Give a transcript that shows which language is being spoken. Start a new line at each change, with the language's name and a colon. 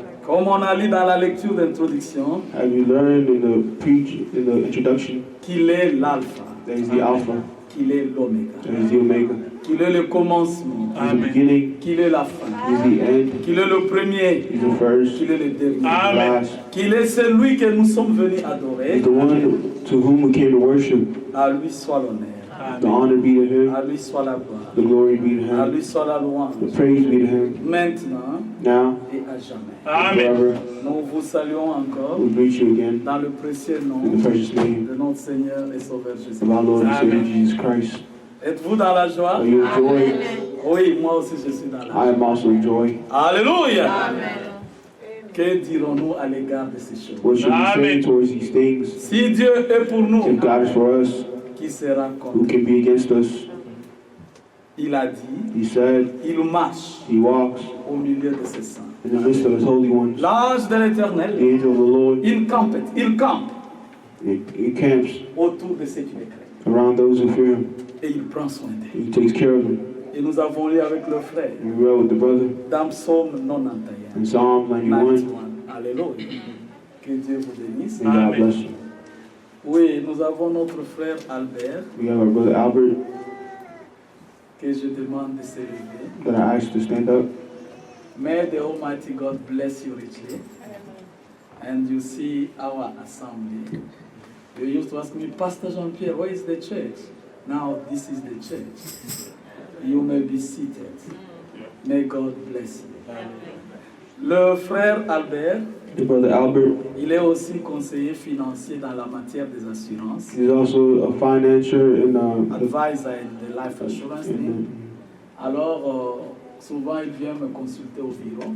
French: Comme on a lu dans la lecture d'introduction,
English: As we learned in the introduction,
French: qu'il est l'alpha,
English: that He's the Alpha,
French: qu'il est l'oméga,
English: that He's the Omega,
French: qu'il est le commencement,
English: He's the beginning,
French: qu'il est la fin,
English: He's the end,
French: qu'il est le premier,
English: He's the first,
French: qu'il est le dernier,
English: He's the last.
French: qu'il est celui que nous sommes venus adorer.
English: He's the one to whom we came to worship.
French: À lui soit l'honneur,
English: The honor be to Him,
French: à lui soit la gloire,
English: the glory be to
French: à
English: Him,
French: lui soit la louange,
English: the praise be to Him,
French: maintenant
English: now
French: et à jamais.
English: and forever.
French: Nous vous saluons encore
English: We greet you again
French: dans le précieux nom
English: in the precious name
French: de notre Seigneur et Sauveur Jésus.
English: of our Lord and Savior Jesus Christ.
French: Êtes-vous dans la joie?
English: Are you in joy?
French: Oui, moi aussi je suis dans la
English: I
French: joie.
English: am also in joy.
French: Alléluia! Que dirons-nous à l'égard de ces choses?
English: What should we say towards these things?
French: Si Dieu est pour nous,
English: If God is for us,
French: qui sera
English: who
French: contre.
English: can be against us?
French: Il a dit,
English: He said,
French: il marche
English: he walks
French: au milieu de ses saints.
English: in the midst of his holy ones.
French: L'ange de
English: The
French: l'Éternel,
English: angel of the Lord,
French: il campe
English: he camps
French: autour de ceux qui le craignent.
English: around those who fear him.
French: Et il prend soin d'eux.
English: He takes care of them.
French: Et nous avons lu avec le frère
English: We read with the brother
French: dans Psaume 91.
English: in Psalm 91.
French: Alléluia. Que Dieu vous bénisse.
English: May God bless you.
French: Oui, nous avons notre frère Albert
English: We have our brother Albert
French: que je demande de se lever.
English: that I asked to stand up. May the Almighty God bless you richly. And you see our assembly. You used to ask me, Pastor Jean-Pierre, where is the church? Now this is the church. You may be seated. May God bless you.
French: Le frère Albert,
English: The brother Albert
French: il est aussi conseiller financier dans la matière des assurances.
English: is also a financier in Advisor in the life assurance thing.
French: Alors, souvent il vient me consulter au bureau.